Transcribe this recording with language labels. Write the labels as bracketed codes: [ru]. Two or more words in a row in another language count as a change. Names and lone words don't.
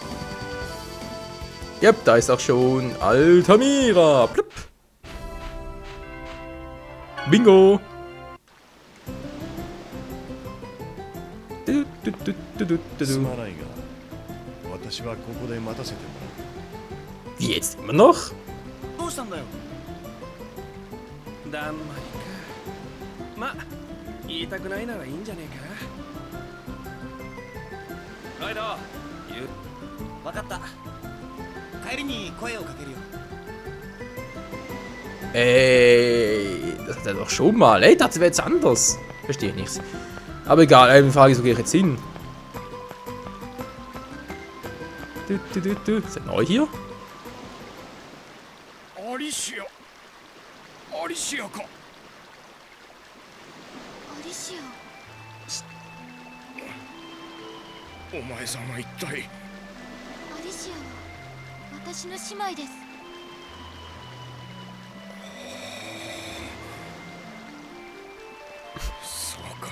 [de] Yep, da ist auch schon Altamira. Plupp. Bingo. Wie jetzt immer noch? [ja] どうしたんだよ。だんまりか。ま、言いたくないならいいんじゃねえか。ライダー、言う。わかった。帰りに声をかけるよ。 [de] Das hat er doch schon mal. Ey, das wäre jetzt anders. Verstehe ich nichts. Aber egal, die Frage ist, wo gehe ich jetzt hin? Ist er neu hier? [ja] Alicia. Alicia か。アリシア。お前さんは一体。アリシアは私の姉妹です。そうか。